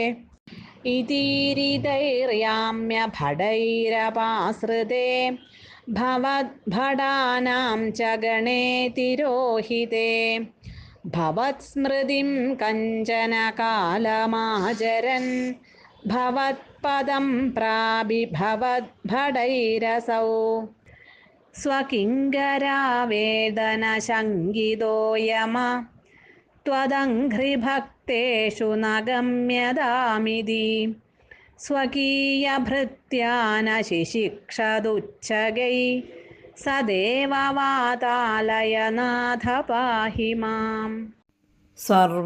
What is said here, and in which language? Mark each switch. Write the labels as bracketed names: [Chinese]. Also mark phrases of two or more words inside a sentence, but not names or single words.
[Sanskrit] ഇതീരിതൈര്യാമ്യ ഭടൈരപാശ്രിതേ ഭവദ്ഭടാനാം ച ഗണേ തിരോഹിതേ ഭവത്സ്മൃതിം കഞ്ചന കാലമാചരൻ ഭവത്പദം പ്രാപിഭവദ്ഭടൈരസൗ സ്വകിങ്കരാവേദനശങ്കിതോ യമ त्वदङ्घ्रिभक्तेषु न गम्यतामिति स्वकीयभृत्यानशिशिक्षदुच्चगै स देववातालयनाथ पाहि माम्.